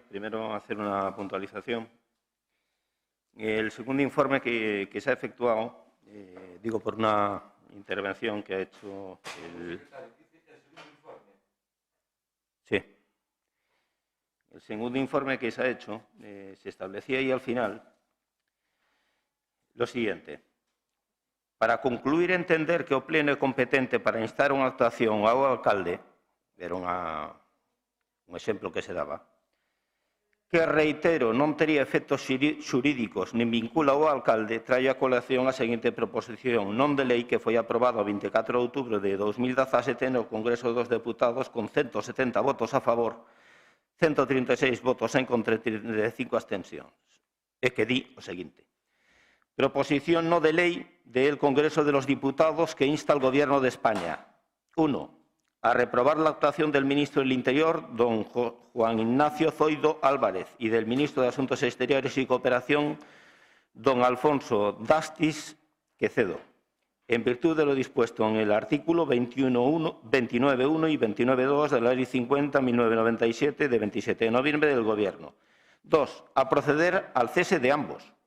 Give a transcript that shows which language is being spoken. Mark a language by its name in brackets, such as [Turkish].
[Spanish] Primero, hacer una puntualización. El segundo informe que se ha efectuado, digo por una intervención que ha hecho el... Sí. El segundo informe que se ha hecho, se establecía ahí al final lo siguiente. [Galician] Para concluir entender que o Pleno é competente para instar unha actuación ao alcalde, era un exemplo que se daba, que, reitero, non tería efectos xurídicos nin vincula ao alcalde, trae a colación a seguinte proposición non de lei que foi aprobada o 24 de outubro de 2017 no Congreso dos Deputados con 170 votos a favor, 136 votos en contra e 35 abstencións. E que di o seguinte. [Spanish] Proposición no de lei del Congreso de los Diputados que insta al Gobierno de España. 1. A reprobar la actuación del ministro del Interior, don Juan Ignacio Zoido Álvarez, y del ministro de Asuntos Exteriores y Cooperación, don Alfonso Dastis Quecedo, en virtud de lo dispuesto en el artículo 29.1 y 29.2 de la Ley 50/1997 de 27 de noviembre del Gobierno. 2. A proceder al cese de ambos.